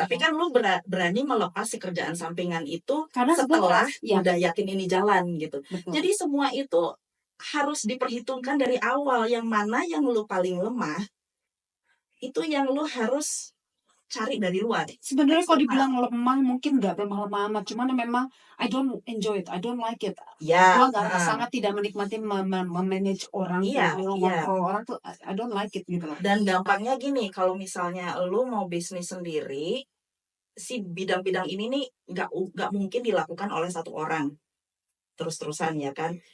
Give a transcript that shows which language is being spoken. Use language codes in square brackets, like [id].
[id] Tapi kan lu berani melepas si kerjaan sampingan itu Karena setelah ya, udah yakin ini jalan gitu. betul. Jadi semua itu harus diperhitungkan dari awal. Yang mana yang lu paling lemah, itu yang lu harus cari dari luar. Sebenarnya kalau Eksternal. dibilang lemah mungkin nggak lemah-lemah amat, cuman memang [en] I don't enjoy it, I don't like it. [id] Ya, Gua nggak sangat tidak menikmati memanage orang tuh, iya, iya. mengontrol orang tuh, [en] I don't like it [id] gitu loh. Dan gampangnya gini, kalau misalnya lu mau bisnis sendiri, si bidang-bidang ini nih nggak mungkin dilakukan oleh satu orang terus-terusan ya kan.